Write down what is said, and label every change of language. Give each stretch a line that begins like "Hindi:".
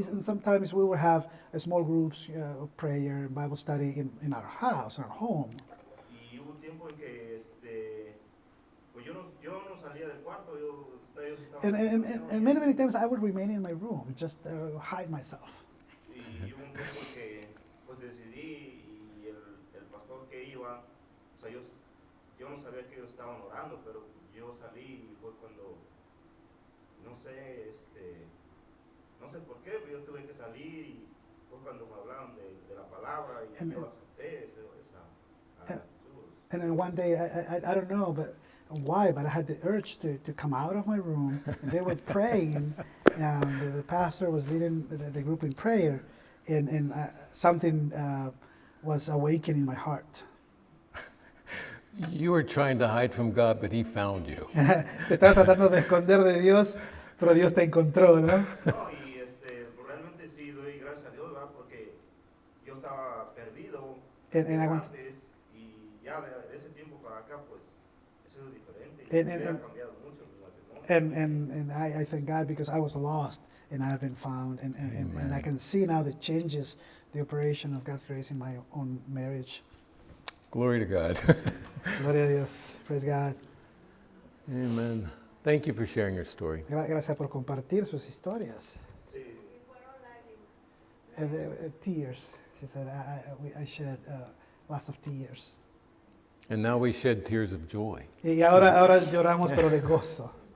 English: And sometimes we would have small groups of prayer, Bible study in our house, our home.
Spanish: Y hubo un tiempo en que, pues yo no salía del cuarto, yo estaba
English: And many times I would remain in my room, just hide myself.
Spanish: Y hubo un tiempo en que pues decidí y el pastor que iba, o sea, yo no sabía que ellos estaban orando, pero yo salí y fue cuando, no sé por qué, pero yo tuve que salir y fue cuando me hablaron de la palabra y
English: And-
Spanish: yo acepté esa
English: and- And then one day, I don't know but why, but I had the urge to come out of my room, and they were praying, and the pastor was leading the group in prayer, and something was awakening my heart. You were trying to hide from God, but He found you.
Spanish: Te estás tratando de esconder de Dios, pero Dios te encontró, ¿no? No, y realmente sí doy gracias a Dios, ¿verdad? Porque yo estaba perdido
English: And I want-
Spanish: antes y ya de ese tiempo para acá, pues, eso es diferente.
English: And-
Spanish: Mi vida
English: and-
Spanish: ha cambiado mucho en mi matrimonio.
English: And I thank God because I was lost and I have been found, and I can see now the changes, the operation of God's grace in my own marriage. Glory to God.
Spanish: Gloria a Dios,
English: praise God. Amen. Thank you for sharing your story.
Spanish: Gracias por compartir sus historias. Sí, Y fueron lágrimas.
English: And tears, she said, I shed lots of tears. And now we shed tears of joy.
Spanish: Y ahora lloramos, pero de gozo.